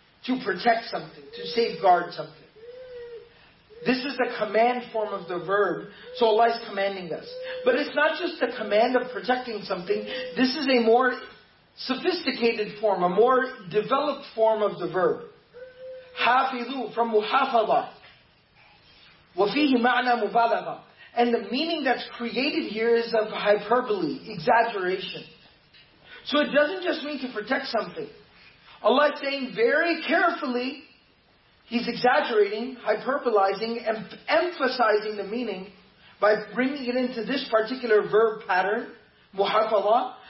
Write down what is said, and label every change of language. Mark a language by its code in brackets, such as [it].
[en] To protect something, to safeguard something. This is the command form of the verb, so Allah is commanding us. But it's not just the command of protecting something, this is a more sophisticated form, a more developed form of the verb. [ar] حافظوا, from محافظة. وفيه معنى مبالغة. [en] And the meaning that's created here is of hyperbole, exaggeration. So it doesn't just mean to protect something. Allah is saying very carefully, He's exaggerating, hyperbolizing, and emphasizing the meaning by bringing it into this particular verb pattern, muhafaza.